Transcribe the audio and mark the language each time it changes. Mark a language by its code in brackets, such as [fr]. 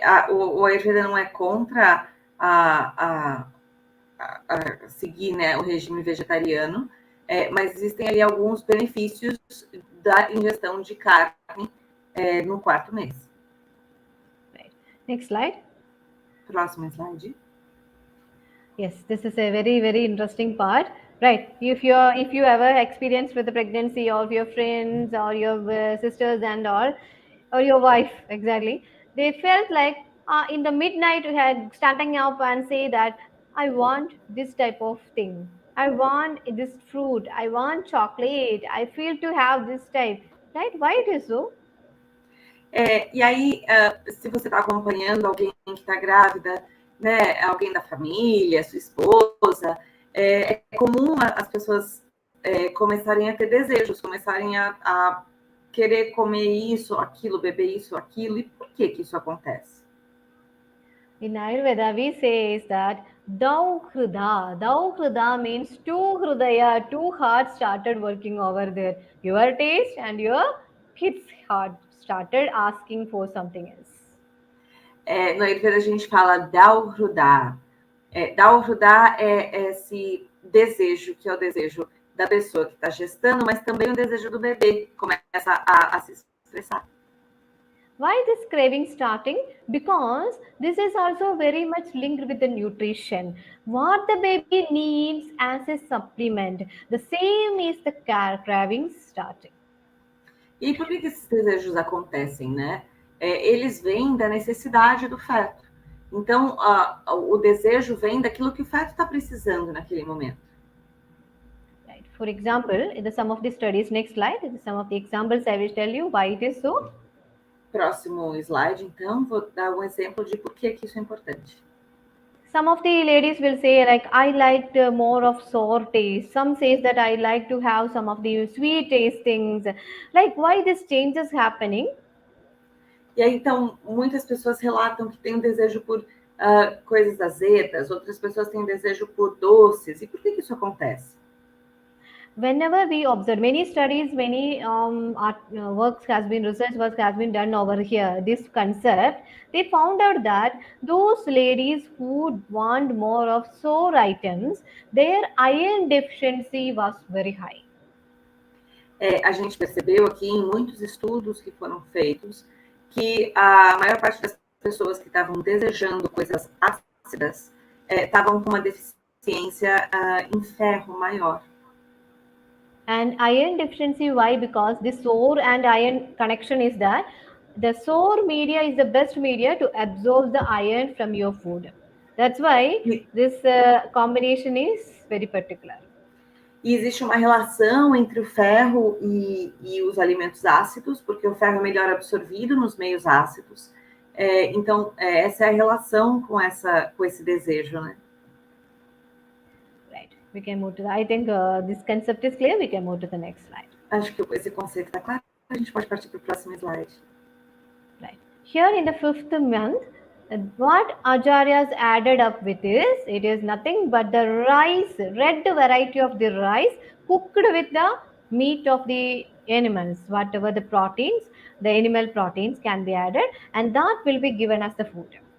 [pt] O Ayurveda não é contra a seguir, né, o regime vegetariano, mas existem ali alguns benefícios da ingestão de carne no 4º mês. [en] Right. Next slide. [pt] Próximo slide. [en] Yes, this is a very, very interesting part. Right. If you ever experienced with the pregnancy of your friends or your sisters and all, or your wife, exactly, they felt like in the midnight you had standing up and say that I want this type of thing. I want this fruit. I want chocolate. I feel to have this type. Right? Why it is so? [pt] E aí, se você está acompanhando alguém que está grávida, né, alguém da família, sua esposa, é comum as pessoas começarem a ter desejos, começarem a querer comer isso, aquilo, beber isso, aquilo. E por que isso acontece? [en] In Ayurveda, we say that Dau Hruda means two Hrudaya, two hearts started working over there. Your taste and your kid's heart started asking for something else. [pt] No Ayurveda a gente fala Dau Hruda. Dau Hruda é esse desejo, que é o desejo da pessoa que está gestando, mas também o desejo do bebê, que começa a se expressar. [en] Why this craving starting? Because this is also very much linked with the nutrition. What the baby needs as a supplement, the same is the craving starting. [pt] E por que esses desejos acontecem, né? Eles vêm da necessidade do feto. Então, o desejo vem daquilo que o feto está precisando naquele momento. [en] Right. For example, in the some of the studies, next slide, some of the examples I will tell you why it is so. [pt] Próximo slide, então, vou dar um exemplo de por que isso é importante. [en] Some of the ladies will say, like, I like more of sour taste. Some says that I like to have some of the sweet tastings. Like, why this change is happening? [pt] E aí, então, muitas pessoas relatam que têm um desejo por coisas azedas, outras pessoas têm um desejo por doces. E por que isso acontece? [en] Whenever we observe many studies, many research work has been done over here, this concept, they found out that those ladies who want more of sour items, their iron deficiency was very high. [pt] A gente percebeu aqui em muitos estudos que foram feitos que a maior parte das pessoas que estavam desejando coisas ácidas estavam com uma deficiência em ferro maior. [en] And iron deficiency, why? Because the sour and iron connection is that the sour media is the best media to absorb the iron from your food. That's why this combination is very particular. [pt] E existe uma relação entre o ferro e os alimentos ácidos, porque o ferro é melhor absorvido nos meios ácidos. Então, essa é a relação com esse desejo, né? [en] We can move to I think this concept is clear. We can move to the next slide. [pt] Acho que esse conceito está claro. A gente pode partir para o próximo slide. [en] Right. Here in the 5th month, what acharyas added up with it is nothing but the rice, red variety of the rice cooked with the meat of the animals. Whatever the proteins, the animal proteins can be added, and that will be given as the food.